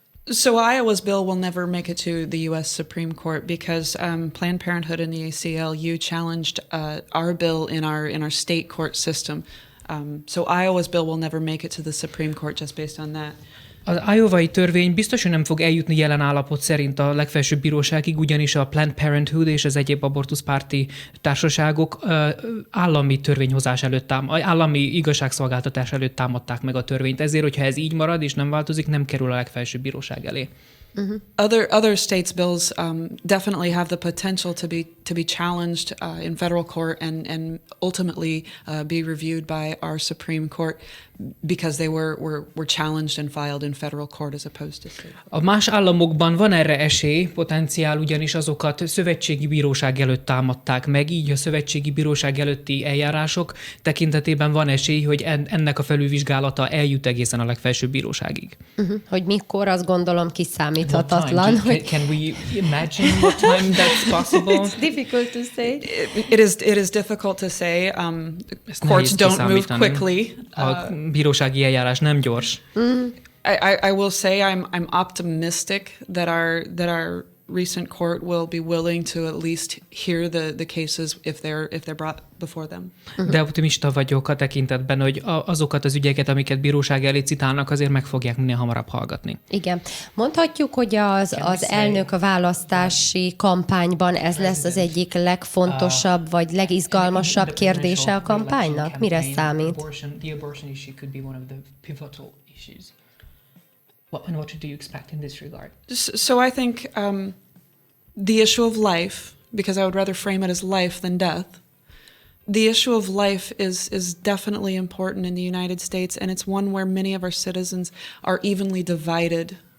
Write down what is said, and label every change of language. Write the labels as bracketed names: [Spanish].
[English] So Iowa's bill will never make it to the U.S. Supreme Court because Planned Parenthood and the ACLU challenged our bill in our state court system. So Iowa's bill will never make it to the Supreme Court just based on that. [Hungarian] Az iowai törvény biztos, hogy nem fog eljutni jelen állapot szerint a legfelsőbb bíróságig, ugyanis a Planned Parenthood és az egyéb abortuszpárti társaságok állami törvényhozás előtt, állami igazságszolgáltatás előtt támadták meg a törvényt. Ezért, hogyha ez így marad és nem változik, nem kerül a legfelsőbb bíróság elé. [English] Other states' bills definitely have the potential to be challenged in federal court and ultimately be reviewed by our Supreme Court because they were challenged and filed in federal court as opposed to state. [Hungarian] A más államokban van erre esély, potenciál, ugyanis azokat szövetségi bíróság előtt támadták meg, így a szövetségi bíróság előtti eljárások tekintetében van esély, hogy ennek a felülvizsgálata eljut egészen a legfelsőbb bíróságig. Hogy mikor, azt gondolom kiszámíthatatlan. [English] Can we imagine what time that's possible? It's difficult to say. It is difficult to say. Courts don't move quickly. [Hungarian] A bírósági eljárás nem gyors. [English] I will say I'm optimistic that our recent court will be willing to at least hear the cases if they're brought before them. [Hungarian] De optimista vagyok a tekintetben, hogy azokat az ügyeket, amiket bíróság elé citálnak, azért meg fogják minél hamarabb hallgatni. Igen. Mondhatjuk, hogy az elnök választási kampányban ez lesz az egyik legfontosabb, vagy legizgalmasabb kérdése a kampánynak? Mire számít? [English] The abortion issue could be one of the pivotal issues. And what do you expect in this regard? So I think the issue of life, because I would rather frame it as life than death, the issue of life is definitely important in the United States, and it's one where many of our citizens are evenly divided.